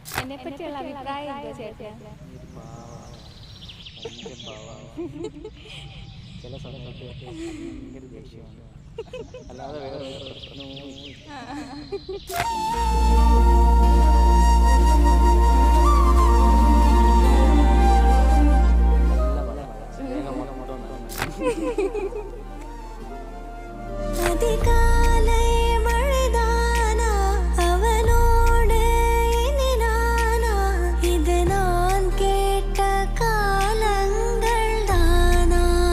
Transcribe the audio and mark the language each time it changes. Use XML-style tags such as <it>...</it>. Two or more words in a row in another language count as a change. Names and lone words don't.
<ml>എന്നെ പറ്റിയുള്ള അഭിപ്രായം എന്താ ചേട്ടൻ? ചില സമയത്ത് ഭയങ്കര ദേഷ്യമാണ്, അല്ലാതെ വേറെ പ്രശ്നവും</ml> <ta>அதிகாலை மழைதானா அவனோடு இனி நானா, இது நான் கேட்ட காலங்கள் தானா,</ta>